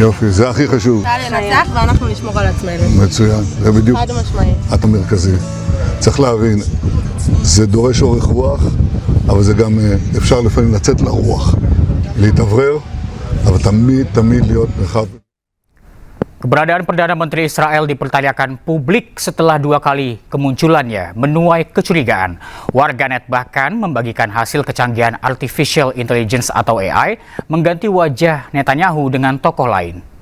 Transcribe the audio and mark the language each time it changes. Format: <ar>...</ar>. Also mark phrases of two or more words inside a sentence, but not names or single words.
<he>יופי, זה הכי חשוב. צה"ל ינצח ואנחנו נשמור על עצמנו. מצוין, זה בדיוק חד משמעי. את המרכזי. צריך להבין, זה דורש אורך רוח, אבל זה גם אפשר לפעמים לצאת לרוח, להתאוורר, אבל תמיד להיות מרחב.</he> <id>Keberadaan Perdana Menteri Israel dipertanyakan publik setelah 2 kali kemunculannya menuai kecurigaan. Warganet bahkan membagikan hasil kecanggihan</id> <en>Artificial Intelligence</en> <id>atau AI mengganti wajah Netanyahu dengan tokoh lain.</id>